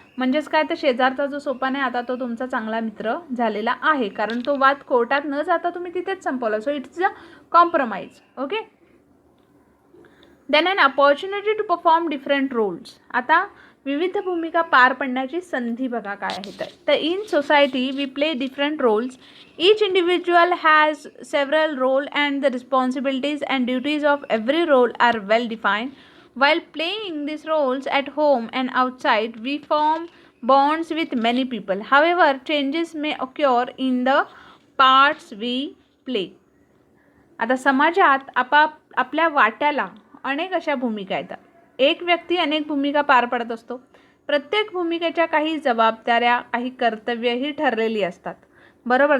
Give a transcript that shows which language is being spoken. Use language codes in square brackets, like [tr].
[mr] म्हणजेच काय, तर शेजारचा जो सोपान आहे आता तो तुमचा चांगला मित्र झालेला आहे, कारण तो वाद कोर्टात न जाता तुम्ही तिथेच संपवला. [en] So it's a compromise. Okay. Then an opportunity to perform different roles. [mr] आता विविध भूमिका पार पडण्याची संधी बघा काय आहे तर [en] In society we play different roles. Each individual has several roles and the responsibilities and duties of every role are well defined. While playing these roles at home and outside, we form bonds with many people. However, changes may occur in the parts we play. [mr] आता समाजात आपल्या वाट्याला अनेक अशा भूमिका येतात. एक व्यक्ती अनेक भूमिका पार पडत असतो. प्रत्येक भूमिकेच्या काही जबाबदाऱ्या, काही कर्तव्यही ठरलेली असतात. बरोबर.